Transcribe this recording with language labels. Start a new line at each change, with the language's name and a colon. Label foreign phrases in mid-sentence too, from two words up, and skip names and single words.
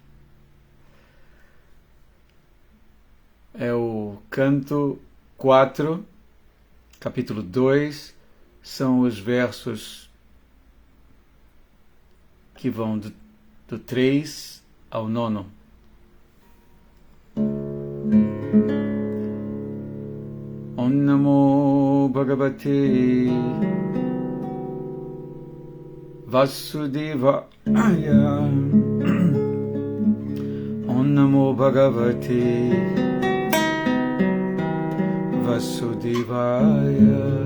Portuguese: É o canto 4, capítulo 2, são os versos que vão do 3 ao 9.
Sanskrit: ॐ नमो भगवते वासुदेवाय. ॐ नमो भगवते वासुदेवाय.